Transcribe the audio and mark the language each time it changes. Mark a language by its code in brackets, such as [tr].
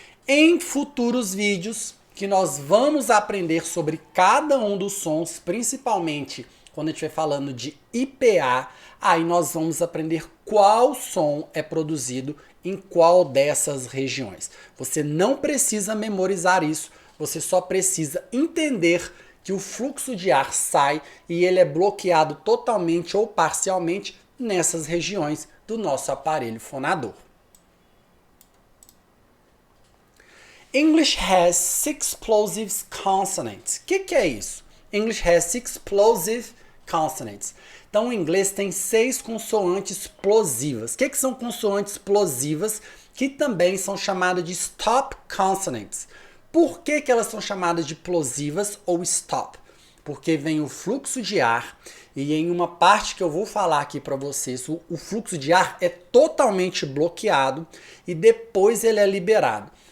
[pt] Em futuros vídeos, que nós vamos aprender sobre cada um dos sons, principalmente quando a gente vai falando de IPA, aí nós vamos aprender qual som é produzido em qual dessas regiões. Você não precisa memorizar isso, você só precisa entender que o fluxo de ar sai e ele é bloqueado totalmente ou parcialmente nessas regiões do nosso aparelho fonador. [en] English has six plosive consonants. [pt] O que é isso? [en] English has six plosive consonants. [pt] Então, o inglês tem 6 consoantes plosivas. O que são consoantes plosivas? Que também são chamadas de stop consonants. Por que elas são chamadas de plosivas ou stop? Porque vem o fluxo de ar e em uma parte que eu vou falar aqui para vocês, o fluxo de ar é totalmente bloqueado e depois ele é liberado.